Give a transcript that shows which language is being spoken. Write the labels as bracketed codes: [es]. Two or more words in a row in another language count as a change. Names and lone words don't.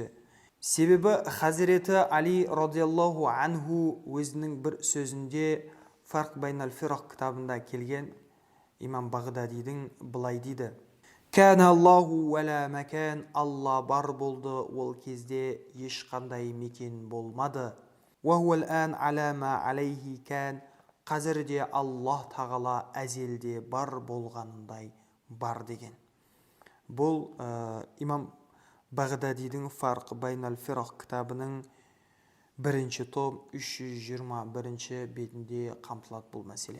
[kk] Себебі Хазіреті Али радиаллаху анху өзінің бір сөзінде Фарқ байнал фирақ кітабында келген, имам Бағдадидің былай дейді: [ar] كان الله ولا مكان. [kk] Алла бар болды, ол кезде ешқандай мекен болмады. [ar] وهو الآن على ما عليه كان. [kk] Қазірде Аллах Тағала әзелде бар болғанындай бар деген. Бұл имам Бағдадидің Фарқ байнал фирақ кітабының 1-ші том 321-ші бетінде қамтылады бұл мәселе.